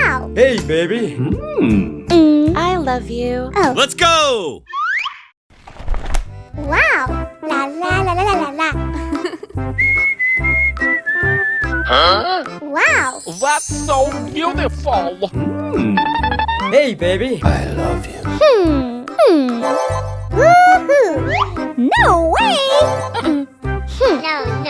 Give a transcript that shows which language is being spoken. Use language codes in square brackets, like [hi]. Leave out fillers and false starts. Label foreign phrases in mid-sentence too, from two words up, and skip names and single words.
[en] Hey, baby. I love you. Oh. Let's go! Wow! La la la la la la la. Huh? Wow! That's so beautiful. Hey, baby. I love you. Woohoo! No way! No, no.